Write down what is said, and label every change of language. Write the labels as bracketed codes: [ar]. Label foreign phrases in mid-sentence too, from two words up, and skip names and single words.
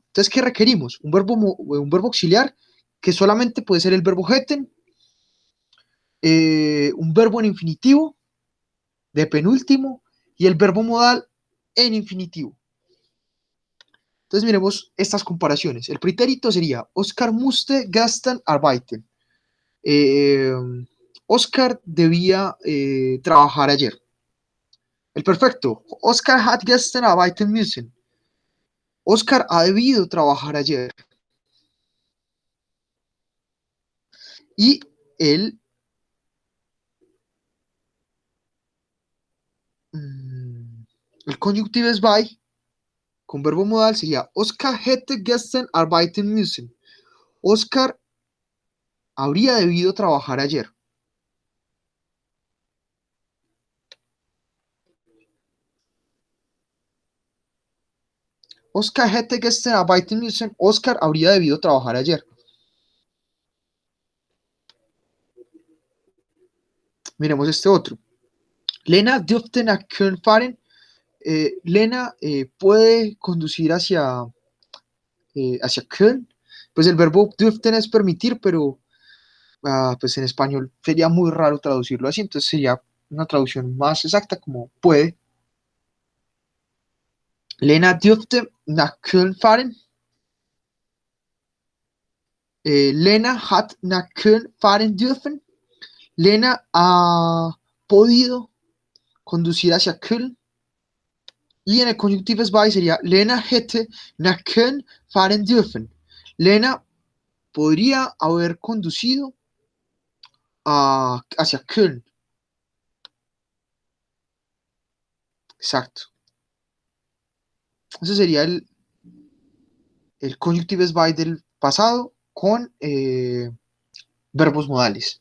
[es] Entonces, ¿qué requerimos? Un verbo auxiliar que solamente puede ser el verbo hätten, un verbo en infinitivo de penúltimo y el verbo modal en infinitivo. Entonces, miremos estas comparaciones. El pretérito sería [de] Oscar musste gestern arbeiten. [es] Oscar debía trabajar ayer. El perfecto. [de] Oscar hat gestern arbeiten müssen. [es] Oscar ha debido trabajar ayer. Y el conjunctives bei con verbo modal sería [de] Oscar hätte gestern arbeiten müssen. [es] Oscar habría debido trabajar ayer. [de] Oscar hätte gestern arbeiten müssen. [es] Oscar habría debido trabajar ayer. Miremos este otro. [de] Lena dürfte nach Köln fahren. [es] Lena puede conducir hacia Köln. Pues el verbo dürften es permitir, pero pues en español sería muy raro traducirlo así, entonces sería una traducción más exacta como puede. [de] Lena dürfte nach Köln fahren. Lena hat nach Köln fahren dürfen. [es] Lena ha podido conducir hacia Köln. Y en el conjuntives bei sería [de] Lena hätte nach Köln fahren dürfen. [es] Lena podría haber conducido hacia Köln. Exacto. Ese sería el conjunctives by del pasado con verbos modales.